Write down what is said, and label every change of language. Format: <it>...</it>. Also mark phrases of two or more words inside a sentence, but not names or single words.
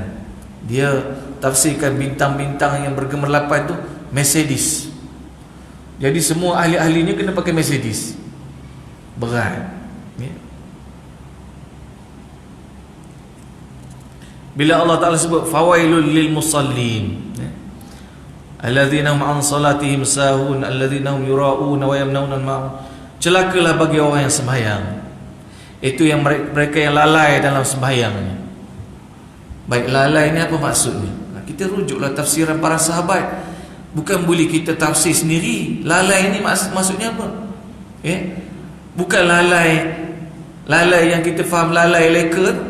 <ms>Dia tafsirkan bintang-bintang yang bergemerlapan tu Mercedes. Jadi semua ahli-ahlinya kena pakai Mercedes. Berat. Bila Allah Ta'ala sebut</ms> <ar>فويل للمصلين الذين هم عن صلاتهم ساهون الذين هم يراءون ويمنعون الماعون.</ar> <ms>Celakalah bagi orang yang sembahyang. Itu yang mereka yang lalai dalam sembahyangnya. Baik, lalai ni apa maksudnya? Kita rujuklah tafsiran para sahabat, bukan boleh kita tafsir sendiri. Lalai ni maksudnya apa? Bukan lalai yang kita faham, lalai leka.</ms>